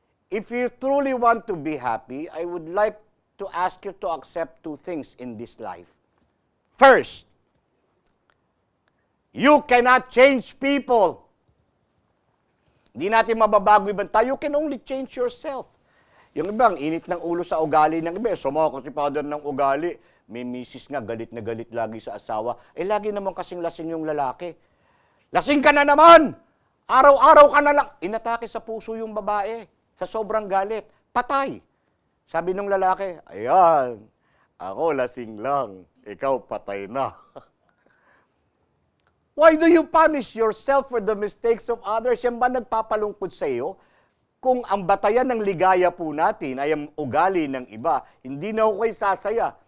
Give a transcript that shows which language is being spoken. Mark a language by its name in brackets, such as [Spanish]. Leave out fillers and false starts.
[English] If you truly want to be happy, I would like to ask you to accept 2 things in this life. First, you cannot change people. [Filipino] Hindi natin mababago ibang tao. [English] You can only change yourself. [Filipino] Yung ibang init ng ulo sa ugali ng iba. Sumako si father ng ugali. May misis nga, galit na galit lagi sa asawa. Lagi naman kasing lasing yung lalaki. Lasing ka na naman! Araw-araw ka na lang. Inatake sa puso yung babae. Sa sobrang galit. Patay. Sabi nung lalaki, ayan, ako lasing lang, ikaw patay na. [English] Why do you punish yourself for the mistakes of others? [Filipino] Yan ba nagpapalungkot sa iyo? Kung ang batayan ng ligaya po natin ay ang ugali ng iba, hindi na ako kayo sasaya.